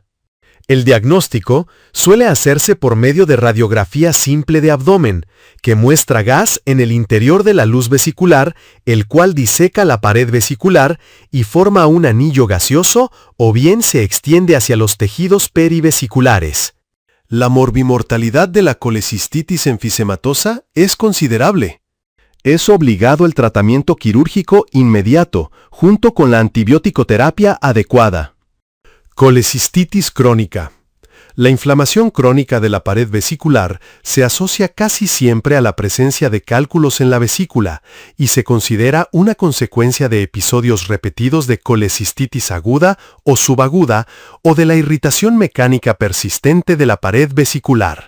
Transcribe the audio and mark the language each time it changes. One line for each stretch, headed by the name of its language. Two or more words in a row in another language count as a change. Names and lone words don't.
Spanish: El diagnóstico suele hacerse por medio de radiografía simple de abdomen, que muestra gas en el interior de la luz vesicular, el cual diseca la pared vesicular y forma un anillo gaseoso o bien se extiende hacia los tejidos perivesiculares. La morbimortalidad de la colecistitis enfisematosa es considerable. Es obligado el tratamiento quirúrgico inmediato, junto con la antibiótico-terapia adecuada. Colecistitis crónica. La inflamación crónica de la pared vesicular se asocia casi siempre a la presencia de cálculos en la vesícula y se considera una consecuencia de episodios repetidos de colecistitis aguda o subaguda o de la irritación mecánica persistente de la pared vesicular.